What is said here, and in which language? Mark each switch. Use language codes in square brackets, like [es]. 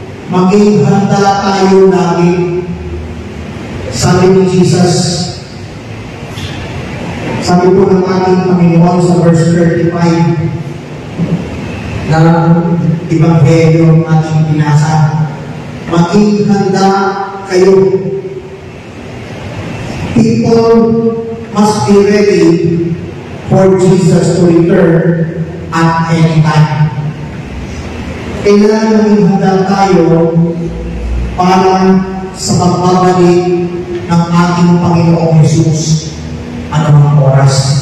[tl] Maging handa tayo lagi. Sabi ni Jesus, sabi po ng ating Panginoon sa verse 35 ng Ebanghelyo ng ating binasa, maging handa kayo. [en] People must be ready for Jesus to return at anytime. [tl] Kailangan maging handa tayo para sa pagbabalik ng ating Panginoong Hesus anumang oras.